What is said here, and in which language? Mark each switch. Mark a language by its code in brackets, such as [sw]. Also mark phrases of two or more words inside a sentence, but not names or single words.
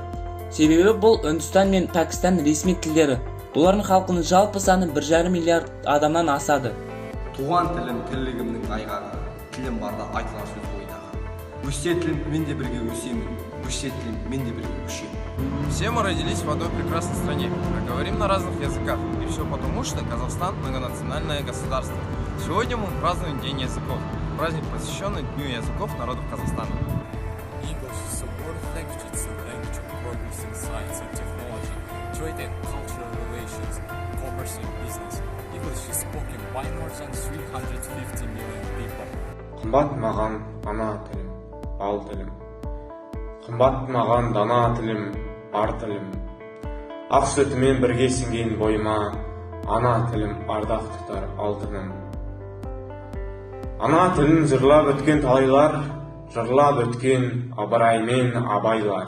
[kk] Себебі бұл Үндістан мен Пәкістан ресми тілдері. Олардың халқының жалпы саны 1,5 миллиард адамнан асады. Туған тілім тірлігімнің айғағы, тілім барда айтылар сөз ойдағы. Өссе тілім мен де бірге өсемін, өссе тілім мен де бірге өшемін. [ru] Все мы родились в одной прекрасной стране, мы говорим на разных языках, и все потому, что Казахстан – многонациональное государство. Сегодня мы празднуем День языков, праздник, посвященный Дню языков народов Казахстана. [en] English is a world language. It's a language of progress in science and technology, trade and cultural relations, commerce and business. English is spoken by more than 350 million people. [kk] Қымбат маған ана тілім, ал тілім. Қымбат маған дана тілім, ар тілім. Ақ сүтімен бірге сіңген бойыма, ана тілім ардақ тұтар алтыным. Ана тілін жырлап өткен талайлар, жырлап өткен ыбыраймен абайлар.